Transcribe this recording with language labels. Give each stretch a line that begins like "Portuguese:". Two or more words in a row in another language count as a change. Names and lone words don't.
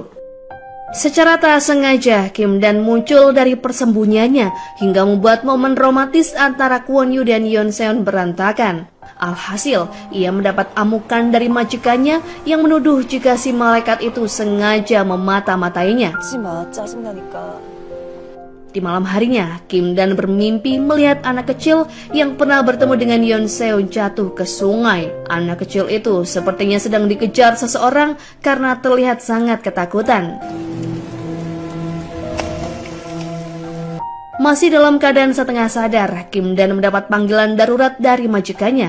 Indonesian: Secara tak sengaja, Kim Dan muncul dari persembunyiannya hingga membuat momen romantis antara Kwon Woo dan Yoon Seon berantakan. Alhasil, ia mendapat amukan dari majikannya yang menuduh jika si malaikat itu sengaja memata-matainya.
Korean: 하지 마. 짜증나니까.
Indonesian: Di malam harinya, Kim Dan bermimpi melihat anak kecil yang pernah bertemu dengan Yoon Seon jatuh ke sungai. Anak kecil itu sepertinya sedang dikejar seseorang karena terlihat sangat ketakutan. Masih dalam keadaan setengah sadar, Kim Dan mendapat panggilan darurat dari majikannya.